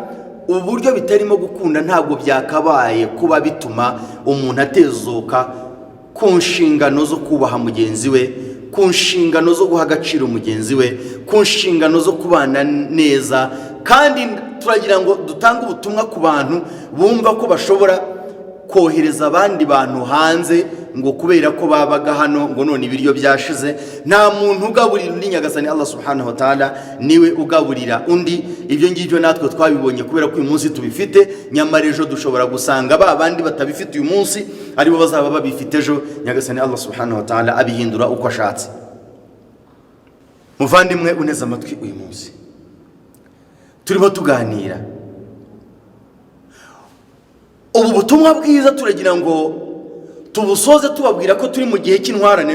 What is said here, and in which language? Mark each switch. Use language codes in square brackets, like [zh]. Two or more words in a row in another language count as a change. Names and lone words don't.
[rw] Uburyo bitarimo gukunda ntabwo byakabaye kuba bituma umuntu atezuka ku nshingano zo kubaha mugenzi we, ku nshingano zo guha agaciro mugenzi we, ku nshingano zo kubana neza. Kandi turagira ngo dutange ubutumwa ku bantu bumva ko bashobora kohereza abandi bantu hanze ngo kubera ko babaga hano ngo none ibiryo byashize. Nta muntu ugaburira undi, Nyagasani [ar] الله سبحانه وتعالى [rw] niwe ugaburira undi. Ibyo ngibyo natwe twabibonye kubera ko uyu munsi tubifite, nyamara ejo dushobora gusanga ba bandi batabifite uyu munsi aribo bazaba babifite ejo. Nyagasani [ar] الله سبحانه وتعالى [rw] abihindura uko ashatse. Muvandimwe uneze amatwi, uyu munsi turimo tuganira ubu butumwa bwiza, turagira ngo tubusoze tubabwira ko turi mu gihe cy'intwarane.